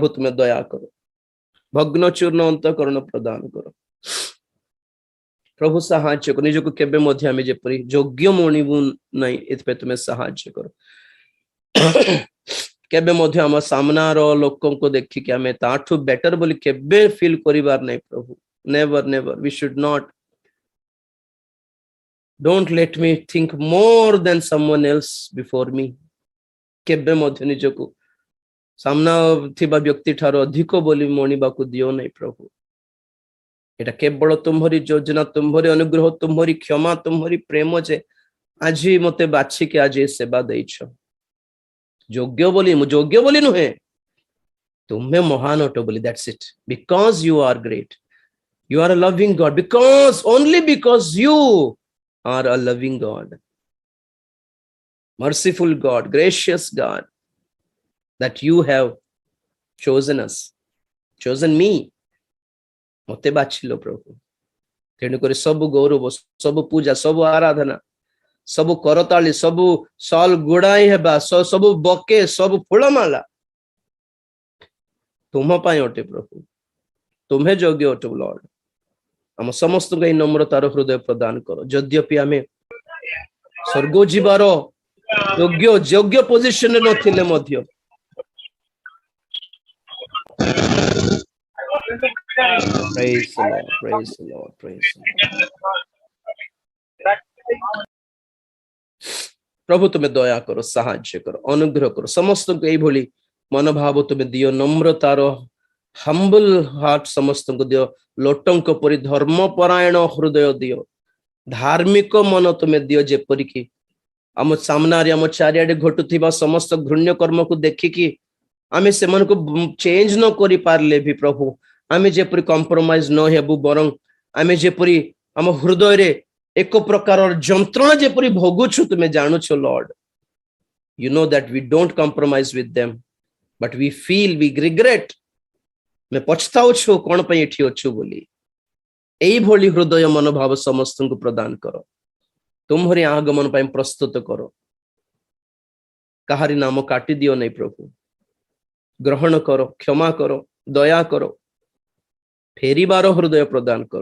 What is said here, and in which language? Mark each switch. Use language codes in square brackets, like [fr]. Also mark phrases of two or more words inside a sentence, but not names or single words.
[or] ତୁମେ ଦୟା କର, ଭଗ୍ନ ଚୂର୍ଣ୍ଣ ଅନ୍ତଃକରଣ ପ୍ରଦାନ କର ପ୍ରଭୁ, ସାହାଯ୍ୟ କର। ନିଜକୁ କେବେ ମଧ୍ୟ ଆମେ ଯେପରି ଯୋଗ୍ୟ ମଣିବୁ ନାହିଁ, ଏଥିପାଇଁ ତୁମେ ସାହାଯ୍ୟ କର। କେବେ ମଧ୍ୟ ଆମ ସାମ୍ନାର ଲୋକଙ୍କୁ ଦେଖିକି ଆମେ ତାଠୁ ବେଟର ବୋଲି କେବେ ଫିଲ୍ କରିବାର ନାହିଁ ପ୍ରଭୁ। [en] never never, we should not. Don't let me think more than someone else before me. [or] କେବେ ମଧ୍ୟ ନିଜକୁ ସାମ୍ନା ଥିବା ବ୍ୟକ୍ତି ଠାରୁ ଅଧିକ ବୋଲି ମଣିବାକୁ ଦିଅ ନାହିଁ ପ୍ରଭୁ। ଏଟା କେବଳ ତୁମରି ଯୋଜନା, ତୁମରି ଅନୁଗ୍ରହ, ତୁମରି କ୍ଷମା, ତୁମରି ପ୍ରେମ ଯେ ଆଜି ମତେ ବାଛିକି ଆଜି ସେବା ଦେଇଛ। ଯୋଗ୍ୟ ବୋଲି, ମୁଁ ଯୋଗ୍ୟ ବୋଲି ନୁହେଁ, ତୁମେ ମହାନ ଅଟ ବୋଲି। [en] That's it. Because you are great, you are a loving God, only because you are a loving God, merciful God, gracious God, that you have chosen us, chosen me. [or] ମତେ ବାଛିଲ ପ୍ରଭୁ। ତେଣୁକରି ସବୁ ଗୌରବ, ସବୁ ପୂଜା, ସବୁ ଆରାଧନା, ସବୁ କରତାଳି, ସବୁ ସଲ ଗୁଡାଇ ହେବା, ସବୁ ବକେ, ସବୁ ଫୁଲମାଲା ତୁମ ପାଇଁ ଅଟେ ପ୍ରଭୁ। ତୁମେ ଯୋଗ୍ୟ ଅଟ ଲର୍ଡ। ଆମ ସମସ୍ତଙ୍କୁ ଏହି ନମ୍ରତାର ହୃଦୟ ପ୍ରଦାନ କର। ଯଦ୍ୟପି ଆମେ ସ୍ୱର୍ଗ ଯିବାର ଯୋଗ୍ୟ ପୋଜିସନରେ ନଥିଲେ ମଧ୍ୟ [en] praise the Lord, praise the Lord, praise the Lord. [or] ପ୍ରଭୁ ତୁମେ ଦୟା କର, ସାହାଯ୍ୟ କର, ଅନୁଗ୍ରହ କର। ସମସ୍ତଙ୍କୁ ଏଇଭଳି ମନୋଭାବ ତୁମେ ଦିଅ, ନମ୍ରତାର [en] humble heart [or] ସମସ୍ତଙ୍କୁ ଦିଅ। ଲୋଟଙ୍କ ପରି ଧର୍ମପରାୟଣ ହୃଦୟ ଦିଅ, ଧାର୍ମିକ ମନ ତୁମେ ଦିଅ, ଯେପରିକି ଆମ ସାମ୍ନାରେ, ଆମ ଚାରିଆଡେ ଘଟୁଥିବା ସମସ୍ତ ଘୃଣ୍ୟ କର୍ମକୁ ଦେଖିକି ଆମେ ସେମାନଙ୍କୁ ଚେଞ୍ଜ ନ କରି ପାରିଲେ ବି ପ୍ରଭୁ, ଆମେ ଯେପରି କମ୍ପ୍ରମାଇଜ ନ ହେବୁ, ବରଂ ଆମେ ଯେପରି ଆମ ହୃଦୟରେ ଏକ ପ୍ରକାରର ଯନ୍ତ୍ରଣା ଯେପରି ଭୋଗୁଛୁ, ତୁମେ ଜାଣୁଛ ଲର୍ଡ। [en] You know that we don't compromise with them, but we feel, we regret, [or] ଆମେ ପଛତାଉଛୁ କଣ ପାଇଁ ଏଠି ଅଛୁ ବୋଲି। ଏଇଭଳି ହୃଦୟ ମନୋଭାବ ସମସ୍ତଙ୍କୁ ପ୍ରଦାନ କର। ତୁମରି ଆଗମନ ପାଇଁ ପ୍ରସ୍ତୁତ କର। କାହାରି ନାମ କାଟି ଦିଅ ନାହିଁ ପ୍ରଭୁ। ଗ୍ରହଣ କର, କ୍ଷମା କର, ଦୟା କର, ଫେରିବାର ହୃଦୟ ପ୍ରଦାନ କର।